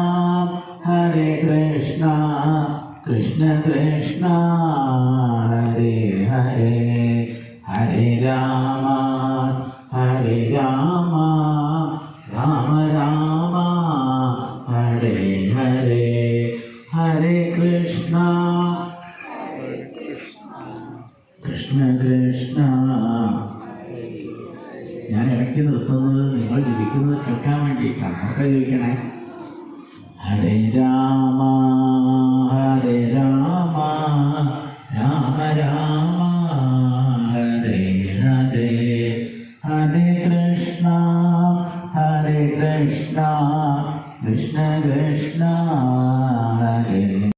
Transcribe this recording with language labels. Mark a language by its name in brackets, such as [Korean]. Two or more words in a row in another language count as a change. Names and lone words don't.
[Sanskrit] കൃഷ്ണ കൃഷ്ണ, ഹരേ ഹരേ, ഹരേ രാമ, രാമ രാമ, ഹരേ ഹരേ, ഹരേ കൃഷ്ണ, കൃഷ്ണ കൃഷ്ണ. [Malayalam] ഞാൻ ഇടയ്ക്ക് നിർത്തുന്നത് നിങ്ങൾ ജപിക്കുന്നത് കേൾക്കാൻ വേണ്ടിയിട്ടാണ്. ഒക്കെ ജപിക്കണേ. [Sanskrit] ഹരേ രാമ, രാമ രാമ, ഹരേ ഹരേ, ഹരേ കൃഷ്ണ, കൃഷ്ണ കൃഷ്ണ, ഹരേ